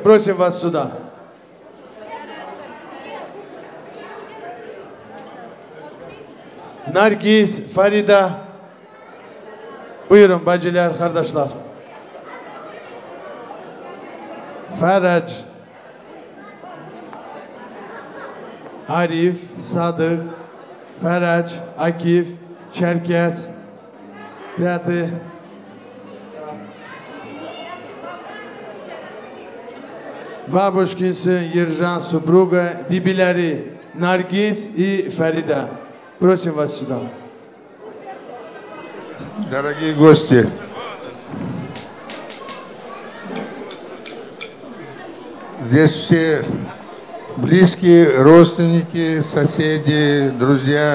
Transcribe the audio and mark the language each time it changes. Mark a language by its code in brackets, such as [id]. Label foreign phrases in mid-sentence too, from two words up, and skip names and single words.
[ru] Просим вас сюда. Nargis, Farida. [tr] Buyurun bacılar, kardeşler. Farac, Arif, Sadık, Farac, Akif, Çerkez, [ru] Пятый. Бабушкин сын Ержан, супруга, бибиляри Наргиз и Фарида. Просим вас сюда. Дорогие гости, здесь все близкие, родственники, соседи, друзья.